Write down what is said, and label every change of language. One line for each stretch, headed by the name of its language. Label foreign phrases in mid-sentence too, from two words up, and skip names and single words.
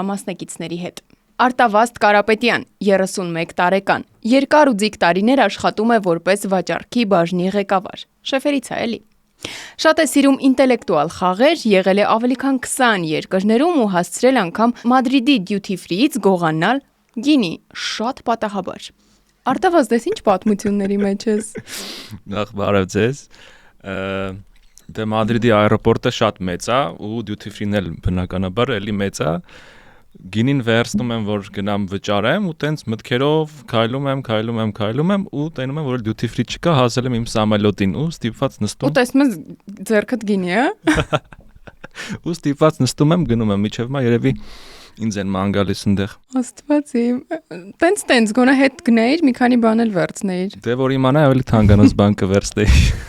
Armenian: մասնակիցների հետ։ Արտավազդ Կարապետյան, 31 տարեկան, երկար ու ձիգ տարիներ աշխատում է որպես վաճառքի բաժնի ղեկավար։ Շեֆերից է էլի։ Շատ է սիրում ինտելեկտուալ խաղեր, եղել է ավելի քան 20 երկրներում ու հասցրել անգամ Մադրիդի
English: duty free-
Armenian: ից գողանալ գինի, շատ պատահաբար։ Արտավազդ, ես ինչ պատմությունների մեջ ես։ Նախ բարև ձեզ։ Դե Մադրիդի аэроպորտը շատ մեծ է ու
English: duty free-
Armenian: ն էլ բնականաբար էլի մեծ է։ Գինին վերցնում եմ, որ գնամ վճարեմ ու տենց մտքերով քայլում եմ ու տենում եմ, որ
English: duty free
Armenian: չկա, հասել եմ իմ սամալյոտին ու ստիպված նստում։ Ու տեսնում ես ձեռքդ գինի է։ Ու ստիպված նստում եմ, գնում եմ միջև մա երևի ինձ են ման գալիս այնտեղ։ Աստված իմ, տենց գոնա հետ գնայիր, մի քանի բան էլ վերցնեիր։ Դե որ իմանա, ավելի թանկանոց բան կվերցնեի։